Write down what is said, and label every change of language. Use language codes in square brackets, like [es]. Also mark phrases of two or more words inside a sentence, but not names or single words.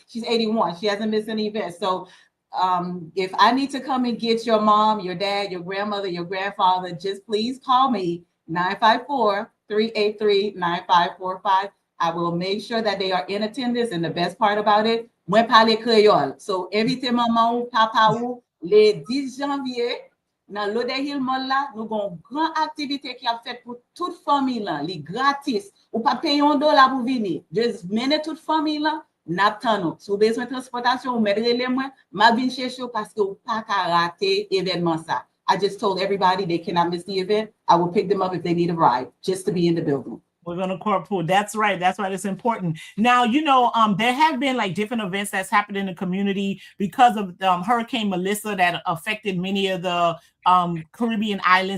[en] She's 81. She hasn't missed any event. So if I need to come and get your mom, your dad, your grandmother, your grandfather, just please call me 954-383-9545. I will make sure that they are in attendance. And the best part about it, [ht] mwen pale Creole. [en] So invite [ht] maman ou papa ou le 10 janvier. Nan Lode Hill Mall la, nou gon gran aktivite ki ap fet pou tout fami lan, li gratis. Ou pa pay $1 pou vini. Just mene tout fami lan, nap tan nou. Sou bezwen transportasyon, ou medre le mwen, ma vin chèche ou paske ou pa ka rate evenman sa. [en] I just told everybody they cannot miss the event. I will pick them up if they need a ride, just to be in the building. We're going to carpool. That's right. That's why it's important. Now, there have been like different events that's happened in the community because of Hurricane Melissa that affected many of the Caribbean islands.